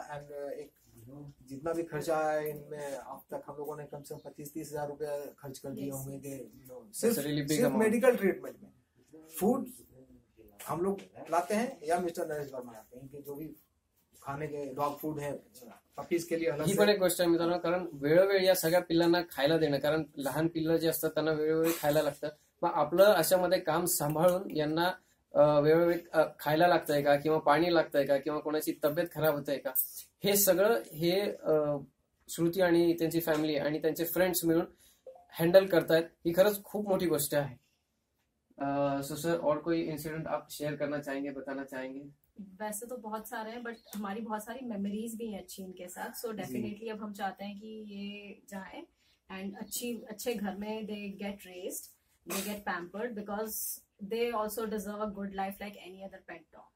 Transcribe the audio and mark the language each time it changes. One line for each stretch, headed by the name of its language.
Hindi: And एक जितना भी खर्चा है इनमें अब तक हम लोगों ने कम से कम 25-30 हजार रुपया खर्च कर दिए होंगे. सिर्फ मेडिकल ट्रीटमेंट में. फूड हम लोग लाते हैं या मिस्टर नरेश वर्मा लाते हैं, इनके जो भी खाने के डॉग फूड है पपीज के लिए अलग ही से.
Marathi: पण एक गोष्ट आहे मित्रांनो, कारण वेळोवेळी या सगळ्या पिल्लांना खायला देणं, कारण लहान पिल्लं जे असतात त्यांना वेळोवेळी खायला लागतं. मग आपलं अशामध्ये काम सांभाळून यांना वेळोवेळी खायला लागतंय का, किंवा पाणी लागतंय का, किंवा कोणाची तब्येत खराब होतंय का, हे सगळं हे श्रुती आणि त्यांची फॅमिली आणि त्यांचे फ्रेंड्स मिळून हँडल करतायत. ही खरंच खूप मोठी गोष्ट आहे.
Hindi: सो सर, और कोई इंसिडेंट आप शेयर करना चाहेंगे, बताना चाहेंगे? वैसे तो बहुत सारे हैं, बट हमारी बहुत सारी मेमोरीज भी हैं अच्छी इनके साथ.
English: so definitely
Hindi: अब हम चाहते हैं कि ये जाएं
English: and
Hindi: अच्छे घर में
English: They get raised, they get pampered, because they also deserve a good life like any other pet dog.